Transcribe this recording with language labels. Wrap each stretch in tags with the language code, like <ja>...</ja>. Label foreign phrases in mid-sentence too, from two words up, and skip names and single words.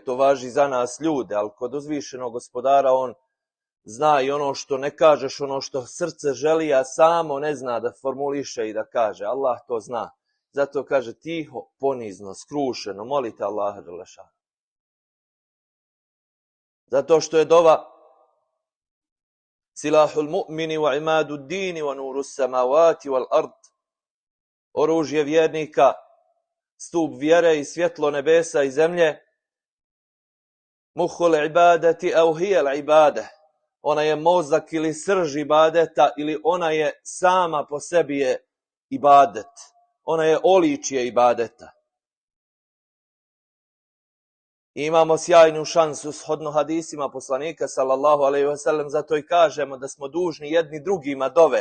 <bs>To važi za nas ljude, ali kod uzvišenog gospodara on zna i ono što ne kažeš, ono što srce želi, a samo ne zna da formuliše i da kaže. Allah to zna. Zato kaže tiho, ponizno, skrušeno, molite Allaha dželešanuhu. Zato što je dova</bs> <ar>سلاح المؤمن وعماد الدين ونور السماوات والأرض.</ar> <bs>Oružje vjernika, stup vjere i svjetlo nebesa i zemlje.</bs> <ar>مخ العبادة أو هي العبادة.</ar> <bs>Ona je mozak ili srž ibadeta ili ona je sama po sebi je ibadet. Ona je oličje ibadeta. I imamo sjajnu šansu shodno hadisima poslanika</bs> <ar>صلى الله عليه وسلم,</ar> <bs>zato i kažemo da smo dužni jedni drugima dove.</bs>